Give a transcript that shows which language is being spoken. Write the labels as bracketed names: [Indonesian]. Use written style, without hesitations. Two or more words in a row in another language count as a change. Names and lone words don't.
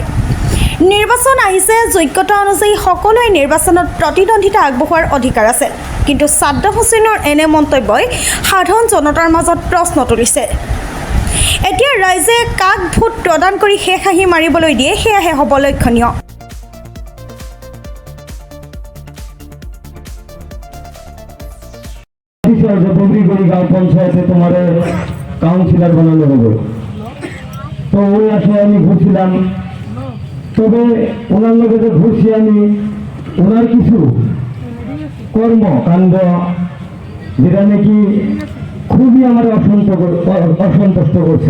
[Assamese] নিৰ্বাচন আহিছে, যোগ্যতা অনুযায়ী সকলোৱে নিৰ্বাচনত প্ৰতিদ্বন্দ্বিতা আগবঢ়োৱাৰ অধিকাৰ আছে, কিন্তু ছাদ্দাম হুছেইনৰ এনে মন্তব্যই সাধাৰণ জনতাৰ মাজত প্ৰশ্ন তুলিছে। এতিয়া ৰাইজে কাক ভোট প্ৰদান কৰি শেষ হাঁহি মাৰিবলৈ দিয়ে সেয়াহে হ'ব লক্ষণীয়। [Bangla] গাঁও পঞ্চায়েতে তোমার কাউন্সিলর বানানো হবে, তো ওই আশায় আমি ঘুরছিলাম। তবে ওনার লোকে যে ঘুরছি আমি, ওনার কিছু কর্মকাণ্ড যেটা নাকি খুবই আমার অসন্তুষ্ট করছে।